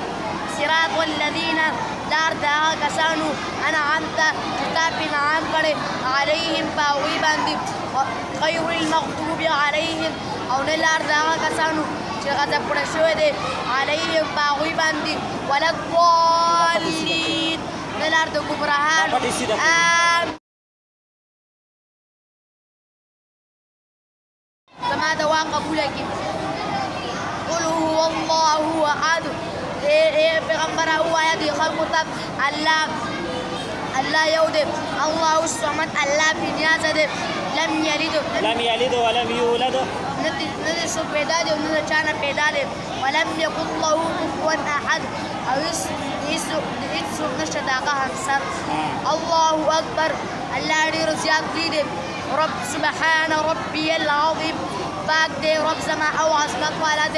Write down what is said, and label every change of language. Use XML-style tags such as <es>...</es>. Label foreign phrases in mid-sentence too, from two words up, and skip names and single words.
<ar>صراط الذین،</ar> <ps>لار د هغه کسانو انعمت چې تا پې انعام کړی، علیهم په هغوی باندې،</ps> <ar>غیر المغضوب علیهم،</ar> <ps>او نه لار د هغه کسانو چې غضب کړی شوی دی، علیهم په هغوی باندې،</ps> <ar>ولا الضالین،</ar> <ps>نه لار د ګمراهانو. زما دعا قبوله کړي.</ps> <ar>قل هو الله احد،</ar> <ps>پیغمبره ووایه دې خلکو ته الله یو دی.</ps> <ar>الله الصمد،</ar> <ps>الله بې نیازه دی.</ps> <ar>لم یلد ولم یولد،</ar> <ps>نه د څوک پیدا دی او نه د چا نه پیدا دی.</ps> <ar>ولم یکن له کفوا احد،</ar> <ps>او هېڅ څوک نشته د هغه همسر.</ps> <ar>الله اکبر،</ar> <ps>الله ډېر زیات لوی دی.</ps> <ar>رب سبحان ربي العظیم،</ar> <ps>پاک دی رب زما او عظمت والا دی.</ps>